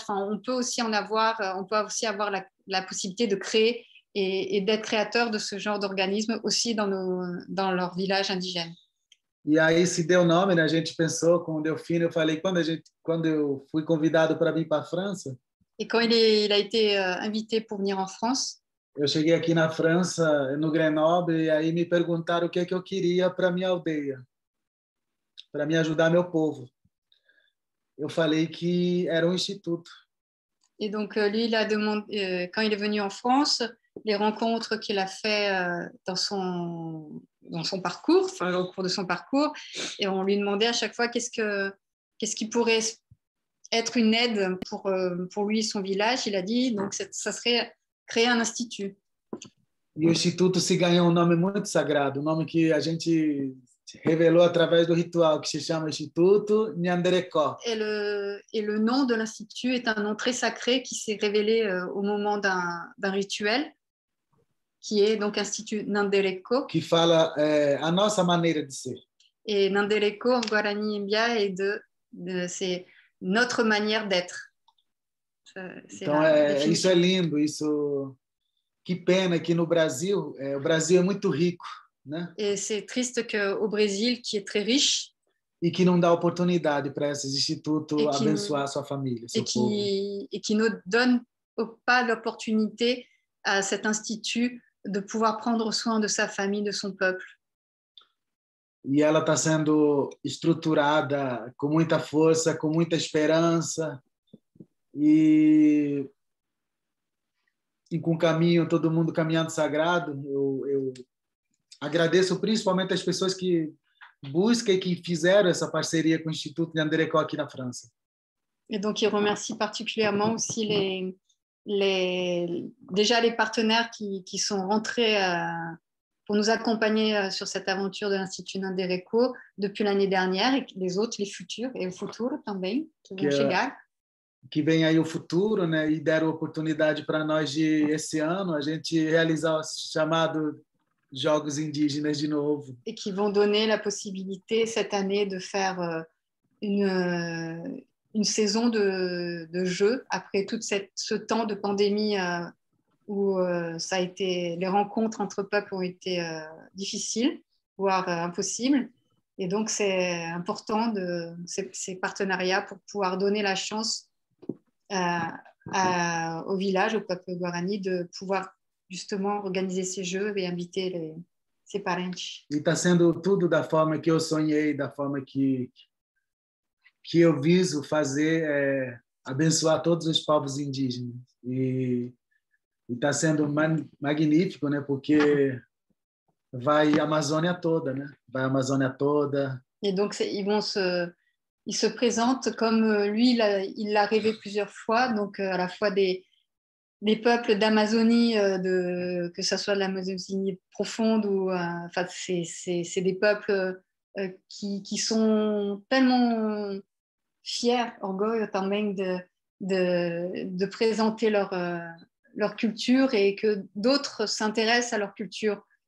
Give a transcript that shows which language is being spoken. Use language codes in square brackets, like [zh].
[fr] Enfin, on peut aussi avoir la possibilité de créer et d'être créateur de ce genre d'organisme aussi dans leur village indigène. [pt] E aí se deu nome, né? A gente pensou com o Delfine, eu falei, quando eu fui convidado para vir para a França. [fr] Et quand il a été invité pour venir en France. [pt] Eu cheguei aqui na França, no Grenoble, e aí me perguntaram o que eu queria para minha aldeia, para me ajudar meu povo. Eu falei que era instituto. [fr] Et donc lui, il a demandé, quand il est venu en France, les rencontres qu'il a fait dans son parcours, enfin au cours de son parcours, et on lui demandait à chaque fois qu'est-ce qui pourrait être une aide pour lui et son village. Il a dit donc ça serait créer un institut. [pt] E o instituto se ganhou um nome muito sagrado, um nome que a gente révélé através do ritual que se chama Instituto Nyanderekó. [fr] Et le nom de l'institut est un nom très sacré qui s'est révélé au moment d'un rituel, qui est donc Institut Nyandereko. [pt] Que fala a nossa maneira de ser. [fr] Et Nyandereko en Guarani Mbia c'est notre manière d'être. [pt] Então isso é lindo, isso. Que pena que no Brasil, o Brasil é muito rico. Né? [fr] Et c'est triste qu'au Brésil, qui est très riche, [pt] e que não dá oportunidade para esses institutos abençoar sua família, seu povo. [fr] Et qui ne donne pas l'opportunité à cet institut de pouvoir prendre soin de sa famille, de son peuple. [pt] E ela está sendo estruturada com muita força, com muita esperança e com caminho, todo mundo caminhando sagrado. Eu agradeço principalmente as pessoas que buscam e que fizeram essa parceria com o Instituto Nyandereko aqui na França. [fr] Et donc, il remercie particulièrement aussi déjà les partenaires qui sont rentrés pour nous accompagner sur cette aventure de l'Institut Nyandereko depuis l'année dernière, et les autres, les futurs, et [pt] o futuro também, [fr] qui vont chegar. [pt] Que vem aí o futuro, né? E deram oportunidade para nós de, esse ano, a gente realizar o chamado Jogos Indígenas de novo. [fr] Et qui vont donner la possibilité cette année de faire une saison de jeux après tout ce temps de pandémie où ça a été, les rencontres entre peuples ont été difficiles, voire impossibles. Et donc, c'est important ces partenariats pour pouvoir donner la chance au village, au peuple guarani, de pouvoir justement organiser ces jeux et inviter ses parentes. [pt] E está sendo tudo da forma que eu sonhei, da forma que que eu viso fazer é abençoar todos os povos indígenas. E está sendo magnífico, né? Porque vai a Amazônia toda, né? Vai a Amazônia toda. [fr] Et donc, il se présente comme lui, il l'a rêvé plusieurs fois, donc à la fois des peuples d'Amazonie, que ce soit de l'Amazonie profonde ou enfin, c'est des peuples qui sont tellement fiers, orgueilleux também de présenter leur culture et que d'autres s'intéressent à leur culture.